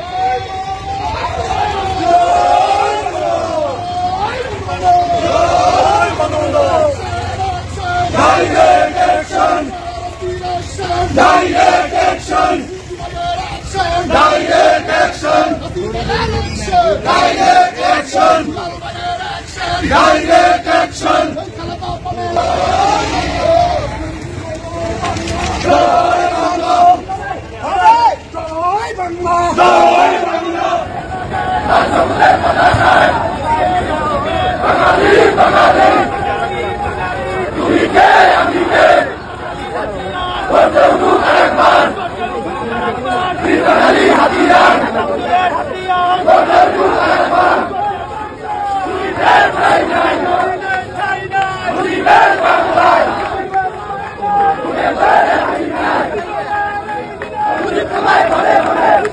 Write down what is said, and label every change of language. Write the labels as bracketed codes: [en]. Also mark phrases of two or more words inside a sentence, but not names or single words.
[en] Direct action! Direct action! Direct action! Direct action! Direct action! [bn] জয় বাংলা! জয় বাংলা! জয় বাংলা! বাঙালি বাঙালি তুমি কে আমি কে বলতে উঠুক আরেকবার বাঙালি হাতিয়ার বলতে উঠুক আরেকবার মুজিবের ঠাই নাই মুজিবের বাংলায় মুজিবের ঠাই নাই মুজিব তোমায় ঘরে ঘরে